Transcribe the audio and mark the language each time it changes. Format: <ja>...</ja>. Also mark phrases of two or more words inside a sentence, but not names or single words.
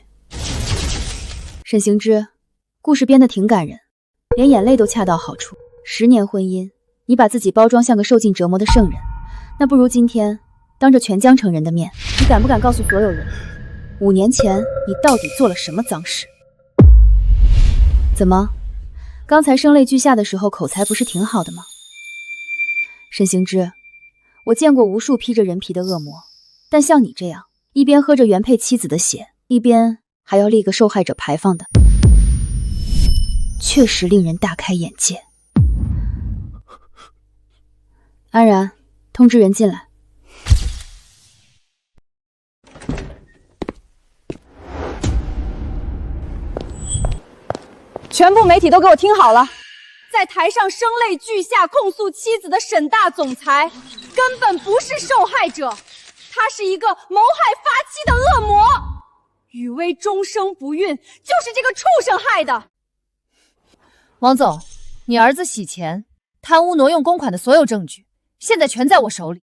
<zh>沈行之，故事編得挺感人，連眼淚都恰到好處。10年婚姻，你把自己包裝像個受盡折磨的聖人，那不如今天當着全江城人的面，你敢不敢告訴所有人，5年前你到底做了什麼髒事？怎麼，剛才聲淚俱下的時候口才不是挺好的嗎？沈行之，我見過無數披着人皮的惡魔，但像你這樣一邊喝着原配妻子的血，一邊還要立個受害者牌坊的，確實令人大開眼界。安然，通知人進來。全部媒體都給我聽好了，在台上聲淚俱下控訴妻子的沈大總裁根本不是受害者，他是一個謀害發妻的惡魔。雨薇終生不孕就是這個畜生害的。王總，你兒子洗錢、貪污、挪用公款的所有證據，現在全在我手裡。</zh>